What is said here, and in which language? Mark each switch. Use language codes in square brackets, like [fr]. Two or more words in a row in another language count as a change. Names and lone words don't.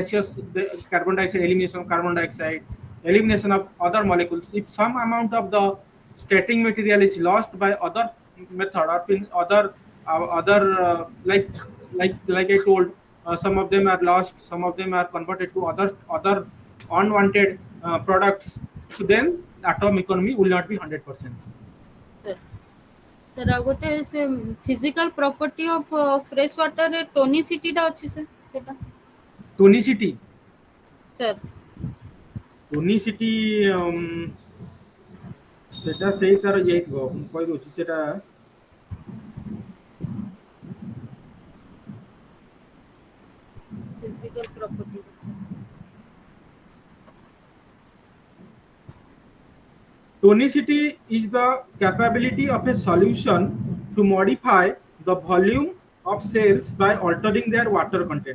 [en] gaseous carbon dioxide, elimination of carbon dioxide, elimination of other molecules, if some amount of the starting material is lost by other method or in other like I told, some of them are lost, some of them are converted to other unwanted products, so then atom economy will not be 100%. sir. Sir, [or] ଆଉ ଗୋଟେ ସେ [en] physical property of fresh water [or] ରେ tonicity ଟା ଅଛି sir ସେଟା? [en] Tonicity, Sir, [or] tonicity সেটা ସେଇ ତାର ଇଏ ହେଇଥିବ, ମୁଁ କହିଦଉଛି ସେଟା [en] physical property. tonicity is the capability of a solution to modify the volume of cells by altering their water content.